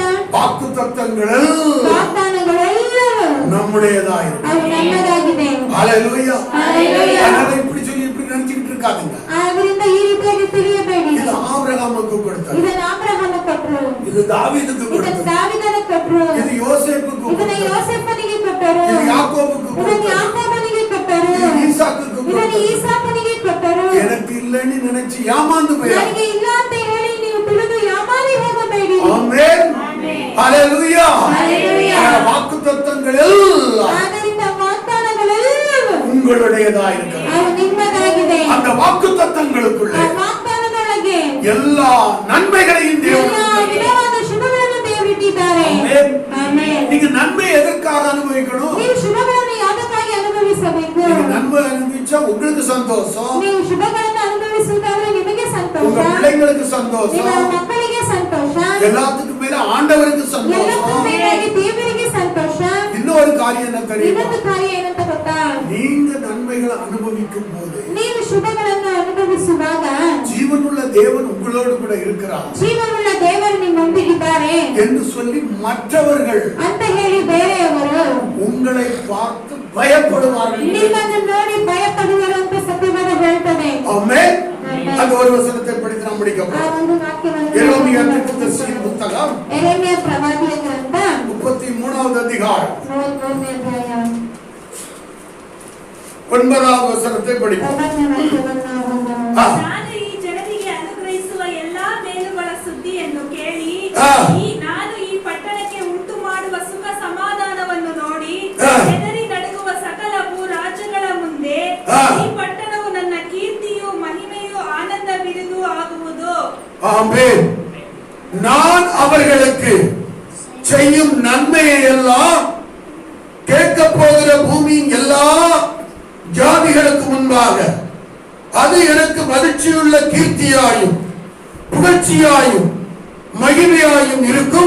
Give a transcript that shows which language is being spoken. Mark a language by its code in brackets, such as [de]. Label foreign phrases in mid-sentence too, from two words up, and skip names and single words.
[ta] வாக்குத்தத்தங்கள் [kn] ವಾಗ್ದಾನಗಳೆಲ್ಲವೂ [ta] நம்முடையதாயிருக்கும். [kn] ಅವು ನಮ್ಮದಾಗಿದೆ. [ta] ஹalleluya. ஹalleluya. அதனால இப்படி சொல்லி இப்படி நினைச்சிட்டு இருக்காதீங்க. [kn] ಆದ್ರಿಂದ ಈ ರೀತಿಯಾಗಿ ತಿಳಿಯಬೇಡಿ. [ta] இது ஆபிரகாமுக்கு கொடுத்தது, [kn] ಇದನ್ನ ಅಬ್ರಹಾಮ ಕೊಟ್ರು, [ta] இது தாவೀதுக்கு [kn] ಇದನ್ನ [ta] கொடுத்தது, [kn] ದಾವೀದನ ಕೊಟ್ರು, [ta] இது யோசேப்புக்கு [kn] ಇದನ್ನ [ta] கொடுத்தது, [kn] ಯೋಸೇಫನಿಗೆ ಕೊಟ್ಟರು, [ta] இது யாக்கோபுக்கு [kn] ಇದನ್ನ [ta] கொடுத்தது, [kn] ಯಾಕೋಬನಿಗೆ ಕೊಟ್ಟರು, [ta] இது ஈசாக்குக்கு [kn] ಇದನ್ನ [ta] கொடுத்தது. [kn] ಈಸಾಕನಿಗೆ ಕೊಟ್ಟರು. [ta] எனக்கு இல்லைன்னு நினைச்சு ஏமாந்து போயா. [kn] ನನಗೆ ಇಲ್ಲ ಅಂತ ಹೇಳಿ ನೀವು ತಿಳಿದು ಯಾಮಾರಿ ಹೋಗಬೇಡಿ. [ta] ஆமென். ஹalleluya. ஹalleluya. வாக்குத்தத்தங்கள் எல்லாம் [kn] ಆದ್ದರಿಂದ ವಾಗ್ದಾನಗಳೆಲ್ಲವೂ [ta] உங்களுடையதாயிருக்கிறது. [kn] ಅವು ನಿಮ್ಮದಾಗಿದೆ. [ta] அந்த வாக்குத்தத்தங்களுக்குள்ளே [kn] ಆ ವಾಗ್ದಾನದೊಳಗೆ [ta] எல்லா நன்மைகளையும் தேவன் [kn] ಎಲ್ಲ [ta] கொடுத்திருக்கிறார். [kn] ವಿಧವಾದ ಶುಭಗಳನ್ನು ದೇವರಿಟ್ಟಿದ್ದಾರೆ. [ta] ஆமென். [kn] ಆಮೆನ್. [ta] நீங்க நன்மை எதற்காக அனுபவிக்கணும்? [kn] ನೀವು ಶುಭಗಳನ್ನು ಯಾವುದಕ್ಕಾಗಿ ಅನುಭವಿಸಬೇಕು? [ta] நீங்க நன்மை அனுபவிச்சா உங்களுக்கு சந்தோஷம், [kn] ನೀವು ಶುಭಗಳನ್ನು ಅನುಭವಿಸುವುದಾದ್ರೆ ನಿಮಗೆ ಸಂತೋಷ, [ta] உங்க பிள்ளைங்களுக்கு சந்தோஷம், [kn] ನಿಮ್ಮ ಮಕ್ಕಳಿಗೆ ಸಂತೋಷ, [ta] எல்லாத்துக்கும் மேல ஆண்டவருக்கு [kn] ಎಲ್ಲಕ್ಕೂ [ta] சந்தோஷம். [kn] ಮೇಲಾಗಿ ದೇವರಿಗೆ ಸಂತೋಷ. [ta] இன்னொரு காரியம் என்ன தெரியுமா? [kn] ಇನ್ನೊಂದು ಕಾರ್ಯ ಏನಂತ ಗೊತ್ತಾ? [ta] நீங்க நன்மைகளை அனுபவிக்கும் போது [kn] ನೀವು ಶುಭಗಳನ್ನು ಅನುಭವಿಸುವಾಗ [ta] ஜீவனுள்ள தேவன் உங்களோடு கூட இருக்கிறார் [kn] ಜೀವವುಳ್ಳ ದೇವರು ನಿಮ್ಮೊಂದಿಗಿದ್ದಾರೆ [ta] என்று சொல்லி மற்றவர்கள் [kn] ಅಂತ ಹೇಳಿ ಬೇರೆಯವರು [ta] உங்களை பார்த்து பயப்படுவார்கள். [kn] ನಿಮ್ಮನ್ನು ನೋಡಿ ಭಯಪಡುವರು ಅಂತ ಸತ್ಯವಾದ ಹೇಳ್ತದೆ. [ta] ஆமென். அந்த ஒரு வசனத்தை படித்து நாம் [kn] ಆ [ta] முடிக்கலாம். [kn] ಒಂದು ವಾಕ್ಯವನ್ನು [ta] எரேமியா தீர்க்கதரிசியின் புத்தகம் [kn] ಯೆರೆಮೀಯ ಪ್ರವಾದಿಯ ಗ್ರಂಥ [ta] 33வது அதிகாரம் [kn] 33ನೇ ಅಧ್ಯಾಯ [ta] 9வது வசனத்தை படிப்போம். [kn] 9ನೇ ವಾಕ್ಯವನ್ನು ನಾವು ಓದೋಣ. ஆ. ನಾನು ಈ ಜನರಿಗೆ ಅನುಗ್ರಹಿಸುವ ಎಲ್ಲಾ ಮೇಲುಗಳ ಸುದ್ದಿಯನ್ನು ಕೇಳಿ ಆ. ನಾನು ಈ ಪಟ್ಟಣಕ್ಕೆ ಉಂಟು ಮಾಡುವ ಸುಖ ಸಮಾಧಾನವನ್ನು ನೋಡಿ ಆ. ಹೆದರಿ ನಡುಗುವ ಸಕಲ ಭೂ ರಾಜ್ಯಗಳ ಮುಂದೆ ಆ. ಈ ಪಟ್ಟಣವು ನನ್ನ ಕೀರ್ತಿಯು ಮಹಿಮೆಯು ಆನಂದ ಬಿರುದು ಆಗುವುದು. [ta] ஆமென். நான் அவர்களுக்கு செய்யும் நன்மையை எல்லாம் கேட்க போகிற பூமியின் எல்லா ஜாதிகளுக்கு முன்பாக அது எனக்கு மகிழ்ச்சியுள்ள கீர்த்தியாயும் புகழ்ச்சியாயும் மகிமையாயும் இருக்கும்.